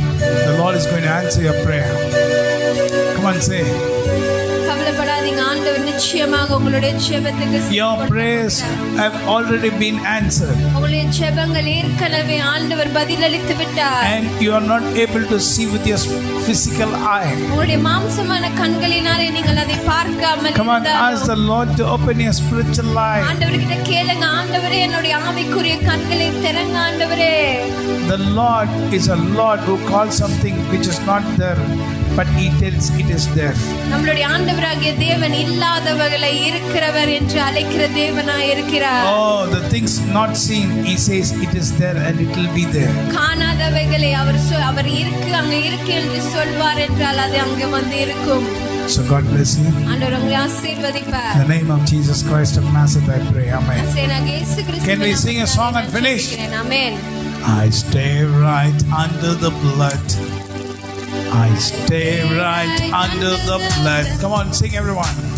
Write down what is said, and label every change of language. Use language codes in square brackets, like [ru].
[en] The Lord is going to answer your prayer. Come on, say. [ta] கவலைப்படாதீங்க, ஆண்டவர் நிச்சயமாக உங்களுடைய ஜெபத்துக்கு [en] Your prayers have already been answered. [ta] உங்களுடைய ஜெபங்கள் ஏற்கனவே ஆண்டவர் பதிலளித்து விட்டார். [en] And you are not able to see with your physical eye. [ta] உங்களுடைய மாம்சமான கண்களினாலே நீங்கள் அதை பார்க்காமல் [en] Come on, ask the Lord to open your spiritual eye. [ta] ஆண்டவர்கிட்ட கேளுங்க, ஆண்டவரே என்னுடைய ஆவிக்குரிய கண்களை திறங்க ஆண்டவரே. [en] The Lord is a Lord who calls something which is not there, but He tells it is there. [ta] நம்மளுடைய ஆண்டவராகிய தேவன் இல்லாதவர்களை இருக்கிறவர் என்று அழைக்கிற தேவனாய் இருக்கிறார். [en] Oh, the things not seen, He says it is there and it will be there. [ta] காணாதவைகளை அவர் இருக்கு அங்க இருக்கு என்று சொல்வார் என்றால் அது அங்க வந்து இருக்கும். [en] So God bless you. [ta] ஆண்டவர் உங்களை ஆசீர்வதிப்பார். [en] In the name of Jesus Christ of Nazareth I pray. Amen. Can we sing a song and finish? Amen. I stay right under the blood. I stay right under the blood. Come on, sing everyone.